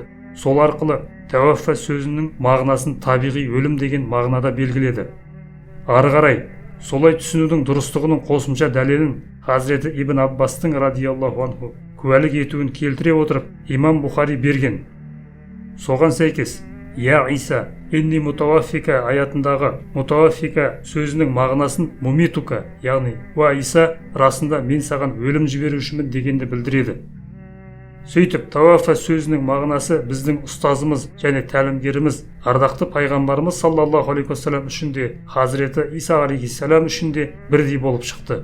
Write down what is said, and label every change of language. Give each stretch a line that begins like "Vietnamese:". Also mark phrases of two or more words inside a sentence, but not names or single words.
Kazakh: Сол арқылы тәуаффа сөзінің мағынасын табиғи өлім деген мағынада белгіледі. Ары қарай солай түсінудің дұрыстығының қосымша дәлелін Хазіреті Ибн Аббастың
Arabic: رضي الله عنه
Kazakh: куәлік етуін келтіре отырып имам Бұхари берген. Соған сәйкес
Arabic: «يا عيسى، إني متوفيك»
Kazakh: аятындағы мутаваффика сөзінің мағынасын мумитука, яғни «Уа Иса, расында мен саған өлім жіберушімін» дегенді білдіреді. Сөйтіп, тауаффа сөзінің мағынасы біздің ұстазымыз және тәлімгеріміз ардақты пайғамбарымыз
Arabic: صلى الله عليه وسلم
Kazakh: үшін де, Хазіреті Иса алейхиссалам үшін де бірдей болып шықты.